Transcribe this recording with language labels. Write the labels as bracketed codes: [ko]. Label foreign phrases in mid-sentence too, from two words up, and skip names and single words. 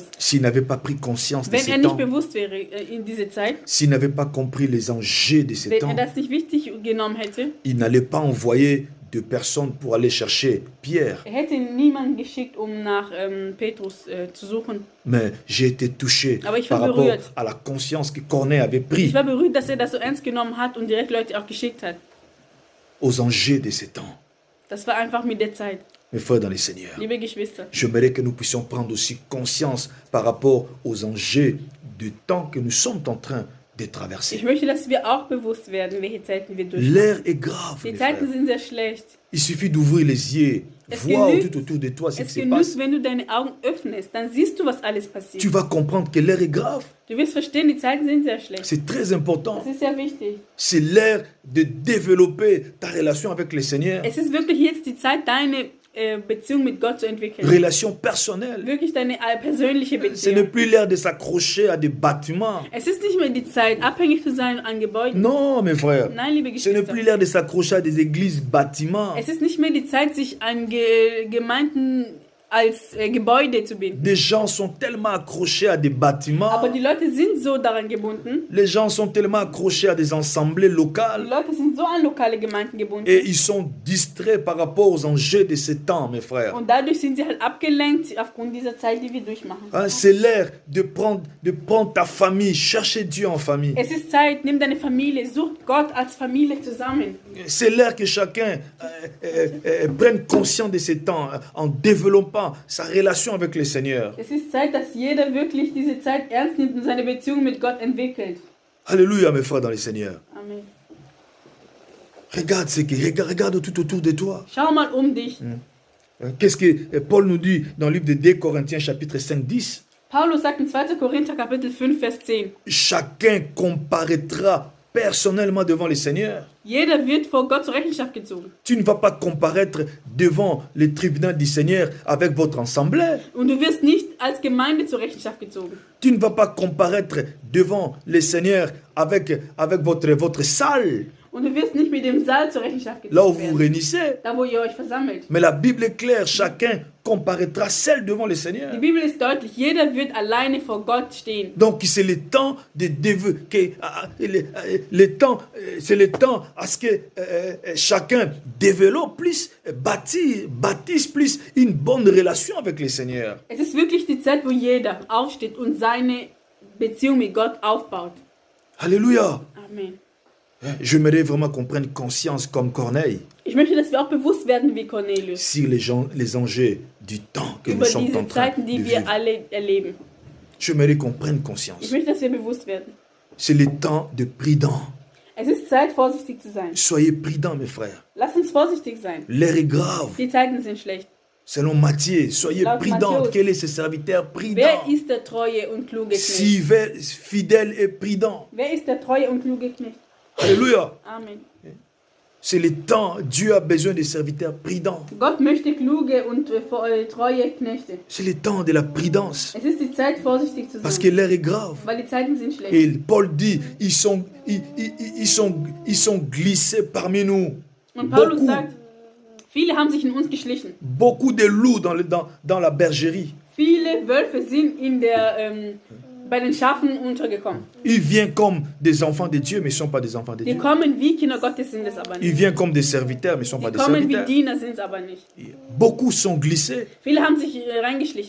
[fr] S'il n'avait pas pris conscience de [de] Wenn [fr] ces [de] er nicht [fr] temps, [de] bewusst wäre in dieser Zeit, [fr] s'il n'avait pas compris les enjeux de ces [de] wenn [fr] temps, [de] er das nicht wichtig genommen hätte, [fr] il n'allait pas envoyer de personnes pour aller chercher Pierre. [de] er hätte niemanden geschickt, um nach Petrus zu suchen. [fr] Mais j'ai été touché [de] Aber ich [fr] par [de] war [fr] rapport [de] berührt. [fr] à la conscience que Corneille avait pris [de] Ich war berührt, dass er das so ernst genommen hat und direkt Leute auch geschickt hat. [fr] aux enjeux de ces temps. [de] Das war einfach mit der Zeit. [fr] Mes frères dans le Seigneur, [de] Liebe Geschwister, [fr] j'aimerais que nous puissions prendre aussi conscience par rapport aux enjeux du temps que nous sommes en train de [de] ich [fr] traverser. [de] möchte, dass wir auch bewusst werden, welche Zeiten wir durchmachen. [fr] L'air est grave, [de] Die [fr] mes [de] Zeiten [fr] frères. [de] sind sehr schlecht. [fr] Il suffit d'ouvrir les yeux, [de] Es [fr] voir [de] genügt- [fr] tout autour de toi ce qui [de] Es [fr] se [de] genügt, [fr] passe. [de] wenn du deine Augen öffnest, dann siehst du, was alles passiert. [fr] Tu vas comprendre que l'air est grave. [de] Du wirst verstehen, die Zeiten sind sehr schlecht. [fr] C'est très important. [de] Das ist sehr wichtig. [fr] C'est l'heure de développer ta relation avec le Seigneur. [de] Es ist wirklich jetzt die Zeit, deine Beziehung mit Gott zu entwickeln. [fr] Relation personnelle. [de] Wirklich deine persönliche [fr] Ce n'est [de] Beziehung. [fr] plus l'heure de s'accrocher à des bâtiments. [de] Es ist nicht mehr die Zeit, abhängig zu sein an Gebäuden. [fr] Non, mes frères. [de] Nein, liebe [fr] Ce n'est [de] Geschwister. [fr] plus l'heure de s'accrocher à des églises, bâtiments. [de] Es ist nicht mehr die Zeit, sich an Gemeinden als Gebäude zu binden. [fr] Des gens sont tellement accrochés à des bâtiments. [de] Aber die Leute sind so daran gebunden. [fr] Les gens sont tellement accrochés à des assemblées [de] Die [fr] locales. [de] Leute sind so an lokale Gemeinden gebunden. [fr] Et ils sont distraits par rapport aux enjeux de ce temps, mes frères. [de] Und dadurch sind sie halt abgelenkt aufgrund dieser Zeit, die wir durchmachen. [fr] Hein, c'est l'heure de prendre ta famille, chercher Dieu en famille. [de] Es ist Zeit, nimm deine Familie, such Gott als Familie zusammen. [fr] C'est l'heure que chacun prenne conscience de ce temps en développant sa relation avec le Seigneur. [de] Es ist Zeit, dass jeder wirklich diese Zeit ernst nimmt und seine Beziehung mit Gott entwickelt. [fr] Alléluia, mes frères dans le Seigneur. [de] Amen. [fr] Regarde tout autour de toi. [de] Schau mal um dich. [fr] Qu'est-ce que Paul nous dit dans le livre de 2 Corinthiens chapitre 5, 10? [de] Paulus sagt in 2. Korinther Kapitel 5, [fr] Vers 10. Chacun comparaîtra personnellement devant le Seigneur. [de] Jeder wird vor Gott zur Rechenschaft gezogen. [fr] Tu ne vas pas comparaître devant le tribunal du Seigneur avec votre assemblée. [de] Und du wirst nicht als Gemeinde zur Rechenschaft gezogen. [fr] Tu ne vas pas comparaître devant le Seigneur avec votre salle. [de] Und du wirst nicht mit dem Saal zur Rechenschaft [fr] là où [de] gezogen [fr] vous [de] werden. [fr] réunissez. [de] Da, wo ihr euch versammelt. [fr] Mais la Bible est claire, chacun comparaîtra seul devant le Seigneur. [de] Die Bibel ist deutlich, jeder wird alleine vor Gott stehen. [fr] Donc c'est le temps c'est le temps à ce que chacun développe plus, bâtisse plus une bonne relation avec le Seigneur. [de] Es ist wirklich die Zeit, wo jeder aufsteht und seine Beziehung mit Gott aufbaut. [fr] Alléluia. [de] Amen. [fr] J'aimerais vraiment qu'on prenne conscience comme Corneille [de] Ich möchte, dass wir auch bewusst werden wie Cornelius [fr] sur les enjeux du temps que nous [de] über [fr] sommes en [de] diese [fr] train [de] Zeiten, [fr] de [de] die wir [fr] vivre. [de] alle erleben. [fr] J'aimerais qu'on prenne [de] Ich [fr] conscience. [de] möchte, dass wir bewusst werden. [fr] C'est le temps de prudent. [de] Es ist Zeit, vorsichtig zu sein. [fr] Soyez prudents, mes frères. [de] Lass uns vorsichtig sein. [fr] L'heure est grave. [de] Die Zeiten sind schlecht. [fr] Selon Matthieu, soyez [de] Laut [fr] prudents. [de] Matthäus. [fr] Quel est ce serviteur prudent? [de] Wer ist der treue und kluge Knecht? [fr] Si fidèle et prudent. [de] Wer ist der treue und kluge Knecht? [fr] Alléluia. [de] Amen. [fr] C'est le temps. Dieu a besoin de serviteurs prudents. [de] Gott möchte kluge und treue Knechte. [fr] C'est le temps de la prudence. [de] Es ist die Zeit, vorsichtig zu [fr] Parce que [de] sein. [fr] l'heure est grave. [de] Weil die Zeiten sind schlecht. [fr] Et Paul dit, ils sont glissés parmi nous. [de] Und Paulus [fr] Beaucoup, [de] sagt, viele haben sich in uns geschlichen. [fr] beaucoup de loups dans la bergerie. [de] Viele Wölfe sind bei den Schafen untergekommen. [fr] Ils viennent comme des enfants de Dieu, mais ils ne sont pas des enfants de [de] Die [fr] Dieu. [de] kommen wie Kinder Gottes, sind es aber [fr] Ils [de] nicht. [fr] viennent comme des serviteurs, mais ils ne sont pas [de] Die [fr] des [de] kommen wie [fr] serviteurs. [de] Diener, sind es aber nicht. [fr] Beaucoup sont glissés. [de] Viele haben sich reingeschlichen.